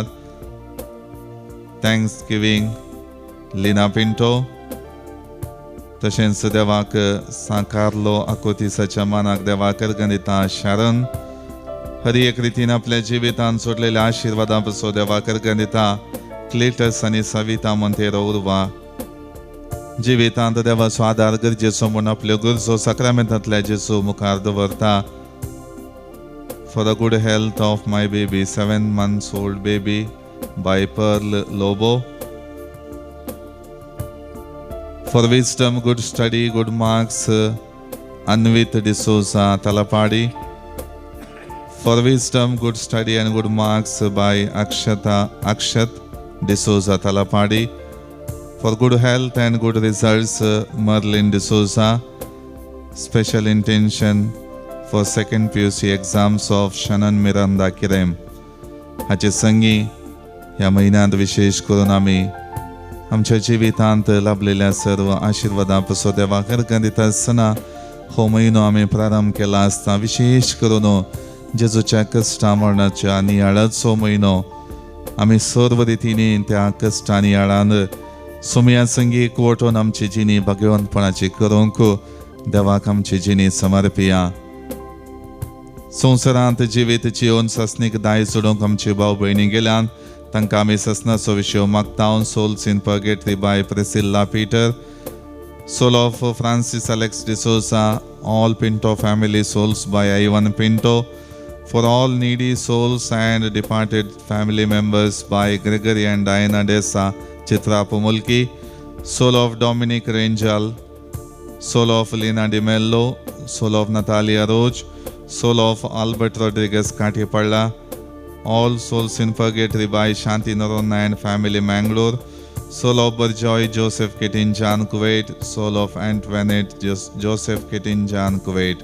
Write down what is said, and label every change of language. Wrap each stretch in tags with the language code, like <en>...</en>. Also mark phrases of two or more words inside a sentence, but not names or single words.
<en>thanksgiving</en> <kok>लिना पिंटो, तशेंच देवाक सांकारलो आकोतिसाच्या मानाक देवाक अर्गां दिता शारन. हरी एक रितीन आपल्या जिवितांत सोडलेल्या आशिर्वादां पासून देवाक अर्गां दिता क्लेटस आनी सविता मोंतेरो उर्वा. जिवितांत देवाचो आदार गरजेचो म्हूण आपल्यो गरजो सक्रामेंतांतल्या जेजू मुखार दवरता.</kok> <en>for the good health of my baby 7 months old baby by Pearl Lobo. For wisdom, good study, good marks Anvit D'Souza Talapadi. For wisdom, good study and good marks by Akshat D'Souza Talapadi. For good health and good results, Merlin D'Souza. Special intention for second PUC exams of Shannon Miranda Kirem.</en> <kok>हाचे संगी ह्या महिन्यात विशेष करून आम्ही आमच्या जिवितांत लाभलेल्या सर्व आशीर्वादा पासून देवाक अर्घ दिता आसतना हो म्हयनो आम्ही प्रारंभ केला असता विशेष करून जेजूच्या कश्टा मरणाच्या नियाळाचो म्हयनो आम्ही सर्व रितीने त्या कश्टा नियाळान सुमया संगी एकवटून आमची जिणी भगवंतपणाची करूंक देवाक आमची जिणी समर्पिया. संवसारांत जिवीत जिवन ससनीक दाय सोडूंक आमची भाव भयणी गेल्यान तांकां आमी ससनाचो विशय मागता.</kok> <en>souls in purgatory by Priscilla Peter. Soul of Francis Alex D'Souza, all Pinto family souls by Ivan Pinto. For all needy souls and departed family members by Gregory and Diana Dessa, Chitra Pumulki. Soul of Dominic Rangel. Soul of Lina Di Mello. Soul of Natalia Roach. Soul of Albert Rodriguez Katipalla. All souls in purgatory by Shanti Narona and family Mangalore. Soul of Burjoy Joseph Ketinjan Kuwait. Soul of Antoinette Joseph Ketinjan Kuwait.</en>